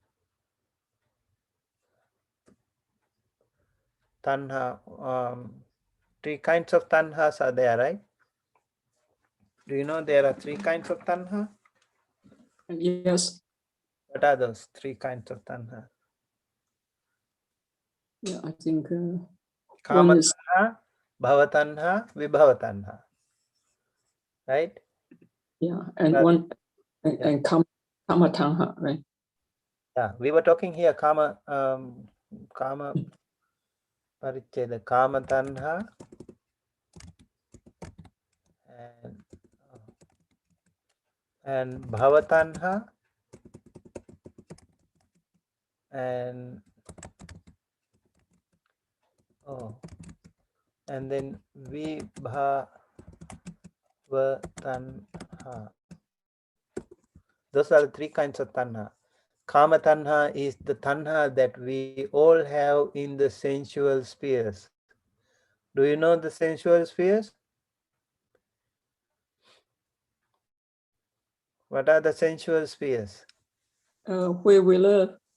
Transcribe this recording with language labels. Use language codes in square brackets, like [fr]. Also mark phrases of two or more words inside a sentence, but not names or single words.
[en] Tanha, three kinds of tanhas are there, right? Do you know there are three kinds of tanha? Yes. What are those three kinds of tanha? Yeah, I think Kama one is [pi] tanha, bhava tanha, vibhava tanha. [en] Right? yeah, and But, one yeah. [pi] and kama tanha, [en] right? Yeah, we were talking here [pi] kama paricheda, kama tanha [en] and [pi] bhava tanha [en] and and then [pi] vibhava tanha. [en] Those are the three kinds of tanha. [pi] Kama tanha [en] is the tanha that we all have in the sensual spheres. Do you know the sensual spheres? What are the sensual spheres? Where we live.